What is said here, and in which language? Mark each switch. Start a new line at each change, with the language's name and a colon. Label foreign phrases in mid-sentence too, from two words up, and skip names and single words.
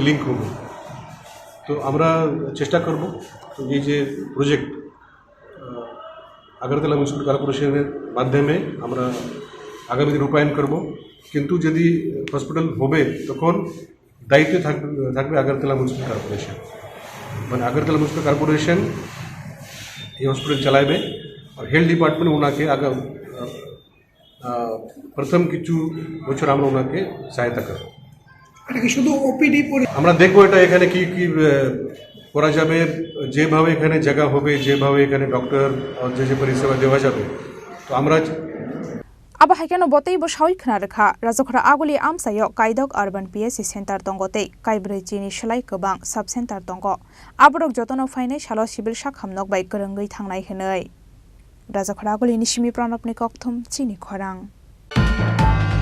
Bangla: লিঙ্ক হবে তো আমরা চেষ্টা করব এই যে প্রজেক্ট আগরতলা মিউনিসিপাল কর্পোরেশনের মাধ্যমে আমরা আগামী দিনে রূপায়ণ করব কিন্তু যদি হসপিটাল হবে তখন দায়িত্বে থাকবে আগরতলা মিউনিসিপাল কর্পোরেশন মানে আগরতলা মিউনিসিপাল কর্পোরেশন এই হসপিটাল চালাবে আর
English: health department
Bangla: ওনাকে প্রথম কিছু বছর আমরা ওনাকে সহায়তা করব এটা কি শুধু ওপিডি আমরা দেখব এটা এখানে কি কি করা যাবে যেভাবে এখানে জায়গা হবে যেভাবে এখানে ডক্টর আর যে পরিষেবা দেওয়া যাবে তো আমরা
Kok Borok: अब हाइकेनो बतैबो सावै खना रखा राजखरा आगुली आमसायो काइदक
English: urban PHC centre
Kok Borok: दंगते काइब्रै चिनि सलाय गोबां
English: sub centre
Kok Borok: दंग आबरक जतन फाइनाय सालो सिभिल साखामनक बाय गोरोंगै थांनाय हेनै राजखरा आगुलिनि सिमि प्रणबनि कक्थम चिनि खरां।